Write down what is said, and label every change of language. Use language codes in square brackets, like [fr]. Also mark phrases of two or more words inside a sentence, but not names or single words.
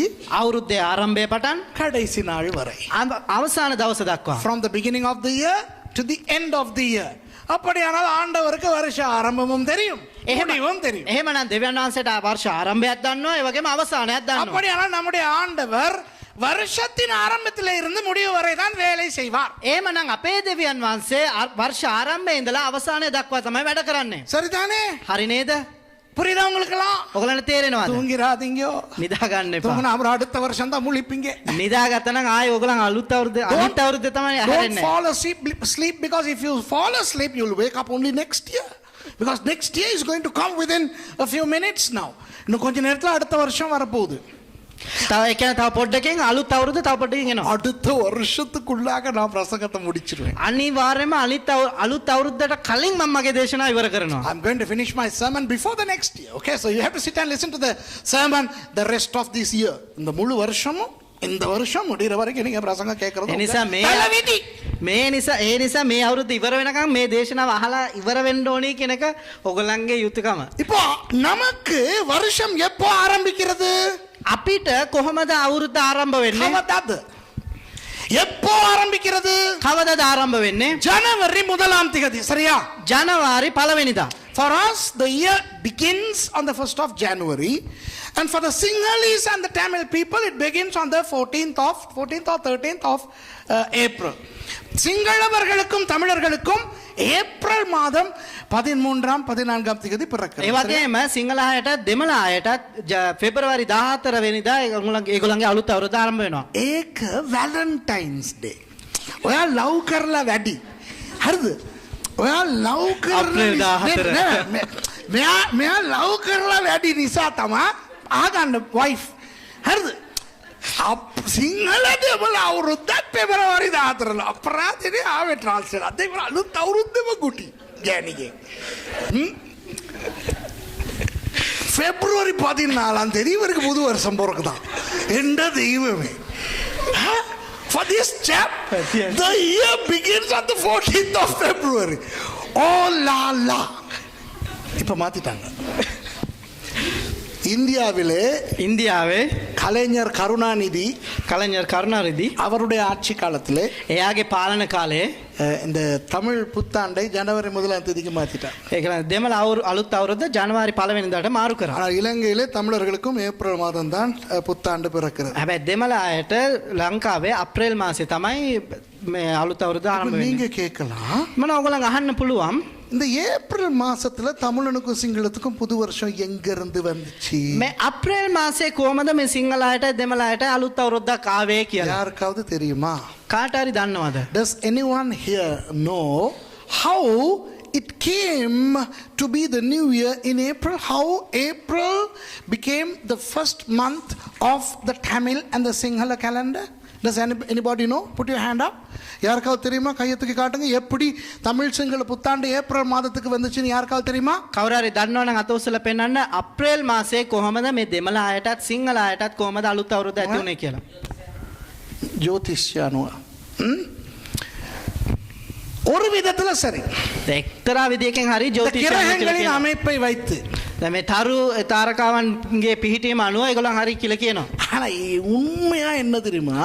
[si] අවුරුද්දේ ආරම්භය පටන් [ta] கடைசி நாள் வரை. [si] අවසාන දවස දක්වා. [en] From the beginning of the year to the end of the year. [ta] அப்படியானால் ஆண்டவருக்கு வருஷ ஆரம்பமும் தெரியும், முடிவும் தெரியும். [si] එහෙමනම් දෙවියන් වහන්සේට වර්ෂ ආරම්භයක් දන්නවා, ඒ වගේම අවසානයක් දන්නවා. [ta] அப்படியானால் நம்முடைய ஆண்டவர் வருஷத்தின் ஆரம்பத்திலே இருந்து முடிவு வரை தான் வேலை செய்வார். [si] එහෙමනම් අපේ දෙවියන් වහන්සේ වර්ෂ ආරම්භයේ ඉඳලා අවසානය දක්වා තමයි වැඩ කරන්නේ. [ta] சரிதானே? [si] හරි නේද? [ta] புரியுதா உங்களுக்கெல்லாம்? [si] ඔයගලන්ට තේරෙනවද? [ta] தூங்கிராதீங்க. [si] නිදා ගන්න එපා. [ta] தூங்குனா அப்புறம் அடுத்த வருஷம் தான் முழிப்பீங்க. [si] නිදාගත්තා නම් ආයේ ඔයගලන් අලුත් අවුරුද්දේ තමයි [en] Don't [si] හැරෙන්නේ. [en] fall asleep because if you fall asleep you'll wake up only next year. Because next year is going to come within a few minutes now. [ta] இன்னும் கொஞ்ச நேரத்துல அடுத்த வருஷம் வர போகுது. [si] තව ඒ කියන්නේ තව පොඩ්ඩකින් අලුත් අවුරුද්ද තව පොඩ්ඩකින් එනවා. [ta] அடுத்த வருஷத்துக்குள்ளாக நான் பிரசங்கத்தை முடிச்சிருவேன். [si] අනිවාර්යයෙන්ම අලුත් අවුරුද්දට කලින් මම මගේ දේශනාව ඉවර කරනවා. [en] I'm going to finish my sermon before the next year. Okay, so you have to sit and listen to the sermon the rest of this year. [ta] இந்த முழு வருஷமும் இந்த வருஷம் முடிகிற வரைக்கும் நீங்க பிரசங்கம் கேட்கறது. [si] ඒ නිසා මේ අවුරුද්ද ඉවර වෙනකම් මේ දේශනාව අහලා ඉවර වෙන්න ඕනේ කියන එක ඔයගලන්ගේ යුතුයකම. [ta] இப்போ நமக்கு வருஷம் எப்போ ஆரம்பிக்கிறது? [si] අපිට කොහොමද අවුරුද්ද ආරම්භ වෙන්නේ? [ta] கவதாது எப்போ ஆரம்பிக்கிறது? [si] කවදාද ආරම්භ වෙන්නේ? [ta] ஜனவரி 1ஆம் தேதி. சரியா? [si] ජනවාරි 1 වෙනිදා. [en] For us the year begins on the 1st of January And for the Sinhalese and the Tamil people, it begins on the 14th or 13th of April. [ta] சிங்களவர்களுக்கும் தமிழர்களுக்கும் ஏப்ரல் மாதம் 13ஆம் 14ஆம் தேதி [si] ඒ [ta] பிறக்கிறது. [si] වගේම සිංහල අයට දෙමළ අයටත් පෙබරවාරි 14 වෙනිදා ඒගොල්ලන්ගේ අලුත් අවුරුද්ද ආරම්භ වෙනවා. ඒක [en] Valentine's Day. [si] ඔයා ලව් කරලා වැඩි. හරිද? ඔයා ලව් අප්‍රේල් 14. මෙයා ලව් කරලා වැඩි නිසා තමයි ආගන්න වයිෆ්. හරිද? සිංහල දෙමළ අවුරුද්දත් පෙබරවාරි 14 අපරාධනේ ආවේ ට්‍රාන්ස්ලේට්. අද ඉවර අලුත් අවුරුද්දම ගුටි ගෑණිගේ. [ta] ഫെബ്രുവരി 14 தேதி இவருக்கு புது வருஷம் பிறக்குதான். எந்த தெய்வமே. [en] For this chap, the year begins on the 14th of February. [fr] Oh la la. [ta] இப்ப மாத்திட்டாங்க. [si] ඉන්දියාවේ [ta] கலைஞர் கருணாநிதி அவருடைய ஆட்சி காலத்திலே [si] එයාගේ පාලන කාලේ [ta] இந்த தமிழ் புத்தாண்டை ஜனவரி 1ஆம் தேதிக்கு மாத்திட்டார். [si] ඒක දෙමළ අලුත් අවුරුද්ද ජනවාරි 1 වෙනිදාට මාරු කරා. [ta] ஆனால் இலங்கையிலே தமிழர்களுக்கும் ஏப்ரல் மாதம் தான் புத்தாண்டு பிறக்கிறது. [si] හැබැයි දෙමළ අයට ලංකාවේ අප්‍රේල් මාසේ තමයි මේ අලුත් අවුරුද්ද ආරම්භ වෙන්නේ. [ta] நீங்க கேட்கலாம், [si] මම ඔයගොල්ලන් අහන්න පුළුවන් [ta] இந்த ஏப்ரல் மாசத்துல தமிழனுக்கும் சிங்களத்துக்கும் புது வருஷம் எங்க இருந்து வந்துச்சு? [si] මේ අප්‍රේල් මාසේ කොහමද මේ සිංහල අයට දෙමළ අයට අලුත් අවුරුද්දක් ආවේ කියලා [ta] யாருக்காவது தெரியுமா? [si] කාට හරි දන්නවද? [en] Does anyone here know how it came to be the new year in April? How April became the first month of the Tamil and the Sinhala calendar? Does anybody know? Put your hand up. [ta] யாருக்காவது தெரியுமா? கையை தூக்கி காட்டுங்க. எப்படி தமிழ் சிங்கள புத்தாண்டு ஏப்ரல் மாதத்துக்கு வந்துச்சுன்னு யாருக்காவது தெரியுமா? [si] කවුරු හරි දන්නවනම් අත උස්සලා පෙන්නන්න අප්‍රේල් මාසේ කොහමද මේ දෙමළ අයටත් සිංහල අයටත් කොහමද අලුත් අවුරුද්ද ඇති වුනේ කියලා. [ta] ஜோதிஷ்யானுவ ஒரு விதத்துல சரி. [si] එක්තරා විදියකින් හරි ජ්‍යොතිෂය [ta] கிரகங்களின் அமைப்பை வைத்து [si] දැන් මේ තාරකාවන්ගේ පිහිටීම අනුව ඒගොල්ලන් හරි කියලා කියනවා. [ta] ஆனா உண்மையா என்ன தெரியுமா?